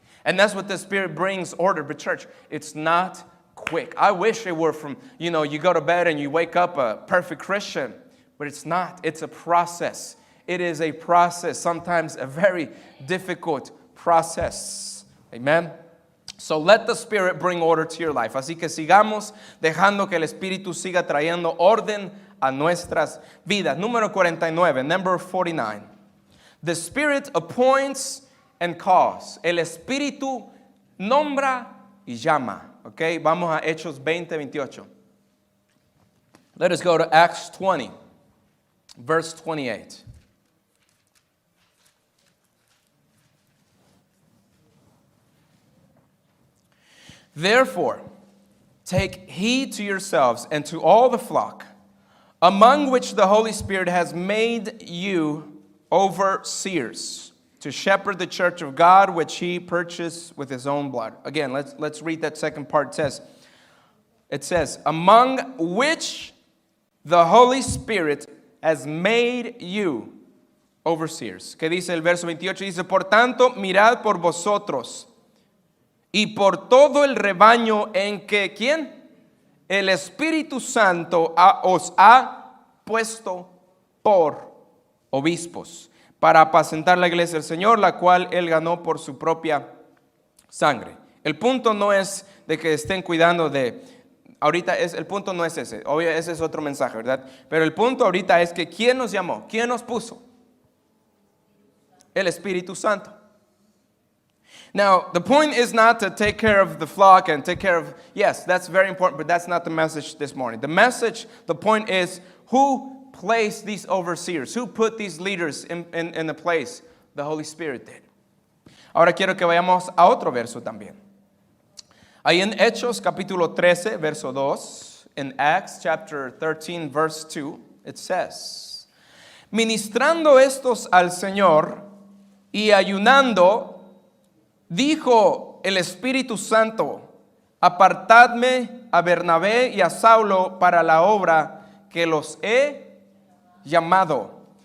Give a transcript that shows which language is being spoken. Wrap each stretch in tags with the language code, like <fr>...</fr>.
<en>And that's what the Spirit brings order. But church, it's not quick. I wish it were from, you go to bed and you wake up a perfect Christian, but it's not. It's a process. It is a process, sometimes a very difficult process. Amen. So let the Spirit bring order to your life.</en> <es>Así que sigamos dejando que el Espíritu siga trayendo orden a nuestras vidas. Número 49,</es> <en>number 49. The Spirit appoints and calls.</en> <es>El Espíritu nombra y llama.</es> <en>Okay,</en> <es>vamos a Hechos 20:28.</es> <en>Let us go to Acts 20, verse 28. Therefore, take heed to yourselves and to all the flock, among which the Holy Spirit has made you overseers, to shepherd the church of God, which He purchased with His own blood. Again, let's read that second part. It says, among which the Holy Spirit has made you overseers.</en> <es>¿Qué dice el verso 28? Dice, por tanto, mirad por vosotros y por todo el rebaño en que, ¿quién? El Espíritu Santo os ha puesto por obispos, para apacentar la iglesia del Señor, la cual Él ganó por su propia sangre. El punto no es de que estén cuidando el punto no es ese. Obvio, ese es otro mensaje, ¿verdad? Pero el punto ahorita es que ¿quién nos llamó? ¿Quién nos puso? El Espíritu Santo.</es> <en>Now, the point is not to take care of the flock and take care of, yes, that's very important, but that's not the message this morning. The point is, who placed these overseers? Who put these leaders in the place? The Holy Spirit did.</en> <es>Ahora quiero que vayamos a otro verso también. Ahí en Hechos capítulo 13, verso 2,</es> <en>in Acts chapter 13, verse 2, it says,</en> <es>ministrando estos al Señor y ayunando, dijo el Espíritu Santo, apartadme a Bernabé y a Saulo para la obra que los he llamado.</es>